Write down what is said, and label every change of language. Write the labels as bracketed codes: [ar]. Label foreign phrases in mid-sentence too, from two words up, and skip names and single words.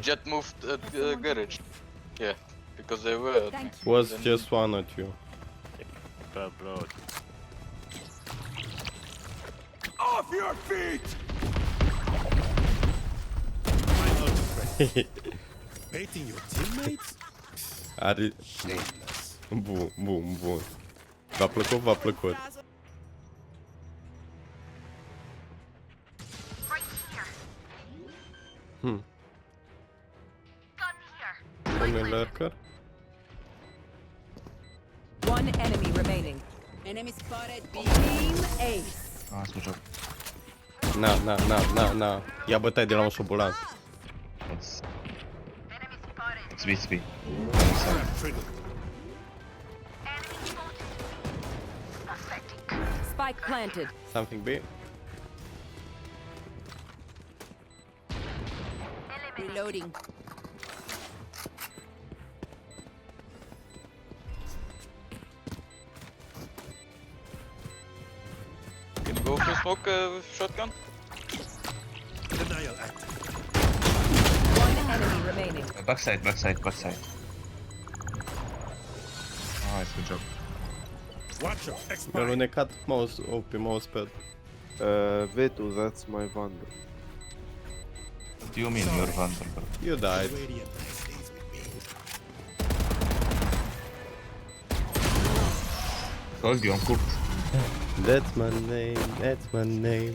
[en] Jet moved at garage. Yeah, because they were. Thank you. Was just one at you. Off your feet! My ultimate. Baiting your teammates? Are... [ro] Bun, bun, bun. V-a plăcut, v-a plăcut. [en] Right here. Hmm. Gun here. [ro] Pune lurker. [en] One enemy remaining. Enemy spotted. Team Ace. [ro] Ah, sunt joc. Na, na, na, na, na. Ia bătaie de la un șobolan. [en] Enemy spotted. It's B, it's B. Trap trigger. Enemy spotted. Affecting. Spike planted. Something big. Reloading. Can you go for smoke shotgun? Denial active. One enemy remaining. Backside, backside, backside. Nice, good job. Watcher [ro] Mi-a [en] expired. [ro] alunecat mouse, pe mousepad. [en] Vetu, that's my vandal. What do you mean you're Vandal, bro? You died. Radiant stays with me. Told you, I'm cooked. That's my name, that's my name.